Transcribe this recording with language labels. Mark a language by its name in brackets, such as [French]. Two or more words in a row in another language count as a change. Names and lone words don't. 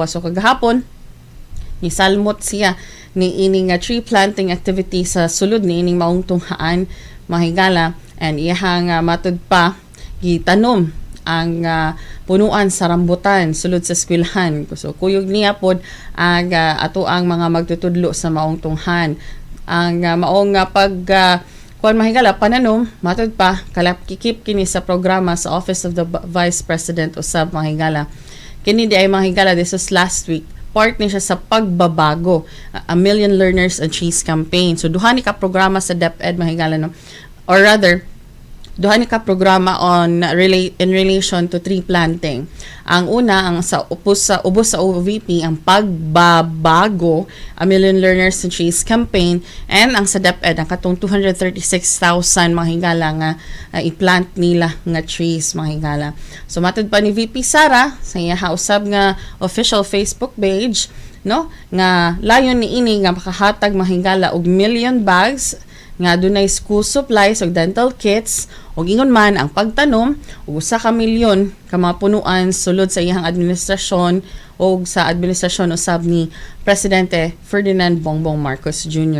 [Cebuano] So kagahapon ni salmot siya ni ining [English] tree planting activity [Cebuano] sa sulod ni ining maong tunghaan, mga higala, and iyang matud pa gitanom ang punuan sa rambutan sulod sa eskwelahan. So kuyog niya pod ang ato ang mga magtutudlo sa maong tunghan. Ang maong kuan, mga higala, pananom matud pa kalap-kikip kini sa programa sa Office of the Vice President usab, mga higala. Kini di ay, mga higala, [English] this was last week. Part [Cebuano] ni siya sa [English] pagbabago, A Million Learners and Trees campaign. [Cebuano] So duha ni ka programa sa DepEd, mga higala, no? [English] Or rather, [Cebuano] duha ni ka programa [English] in relation to tree planting. [Cebuano] Ang una, ang sa ubos sa OVP, ang pagbabago, A Million Learners and Trees campaign, and ang sa DepEd, ang katong 236,000, mga higala, nga i-plant nila nga trees, mga higala. So matud pa ni VP Sara sa iya usab nga [English] official Facebook page, [Cebuano] no, nga layon ni ini nga makahatag, mga higala, og million bags nga dunay [English] school supplies [Cebuano] ug [English] dental kits, [Cebuano] ug ingon man ang pagtanom og 1 ka milyon ka mga punuan sulod sa iyang administrasyon ug sa administrasyon usab ni Presidente Ferdinand Bongbong Marcos Jr.